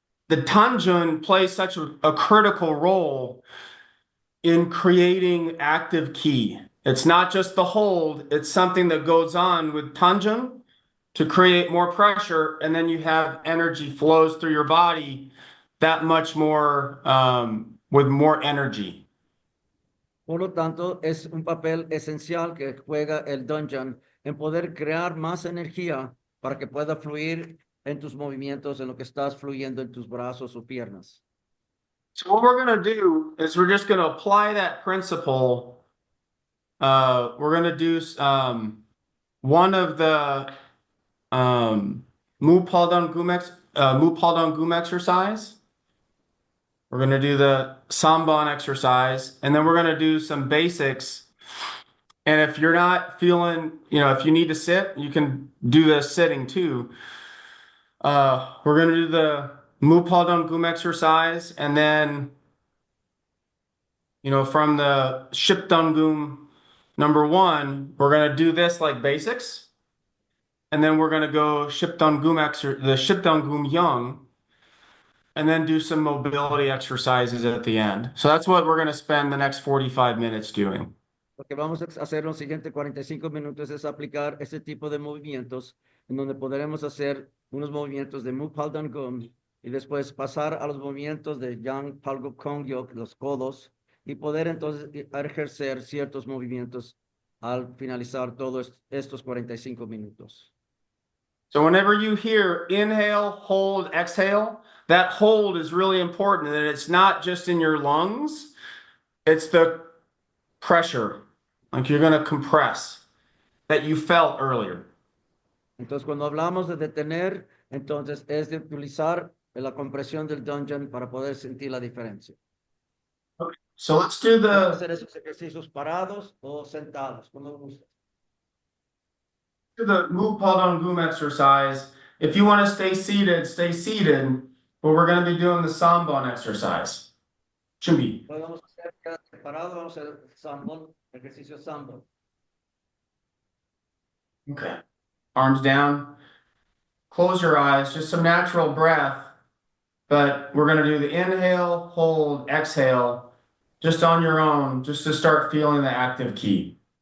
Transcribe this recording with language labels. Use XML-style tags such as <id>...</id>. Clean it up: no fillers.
<en>The tanjun plays such a critical role in creating active ki. It's not just the hold, it's something that goes on with tanjun to create more pressure, and then you have energy flows through your body that much more with more energy.</en> <es>Por lo tanto, es un papel esencial que juega el dungeon en poder crear más energía para que pueda fluir en tus movimientos, en lo que estás fluyendo en tus brazos o piernas.</es> <en>So what we're going to do is we're just going to apply that principle. We're going to do one of the Mu Paldon Gum exercise. We're going to do the Samban exercise, and then we're going to do some basics. And if you're not feeling, if you need to sit, you can do the sitting too. We're going to do the Mu Paldon Gum exercise, and then, from the Sip Dan Khum number 1, we're going to do this like basics. And then we're going to go the Sip Dan Khum Young, and then do some mobility exercises at the end. So that's what we're going to spend the next 45 minutes doing.</en> <es>Lo que vamos a hacer los siguientes 45 minutos es aplicar este tipo de movimientos en donde podremos hacer unos movimientos de Mu Paldon Gum y después pasar a los movimientos de Yang Palgo Kong Yok, los codos, y poder entonces ejercer ciertos movimientos al finalizar todos estos 45 minutos.</es> <en>So whenever you hear inhale, hold, exhale, that hold is really important. And it's not just in your lungs, it's the pressure, like you're going to compress, that you felt earlier.</en> <es>Entonces, cuando hablamos de detener, entonces es de utilizar la compresión del dungeon para poder sentir la diferencia.</es> <en>So let's do</en> <es>Pueden</es> <en>the,</en> <es>hacer esos ejercicios parados o sentados, como guste.</es> <en>do the move Padang Gum exercise. If you want to stay seated, but we're going to be doing the Samban exercise.</en> <ko>Chumbi.</ko> <es>Podemos hacer quédate parado, vamos a hacer sambon, ejercicio sambon.</es> <en>Okay. Arms down. Close your eyes, just some natural breath. But we're going to do the inhale, hold, exhale, just on your own, just to start feeling the active key.</en>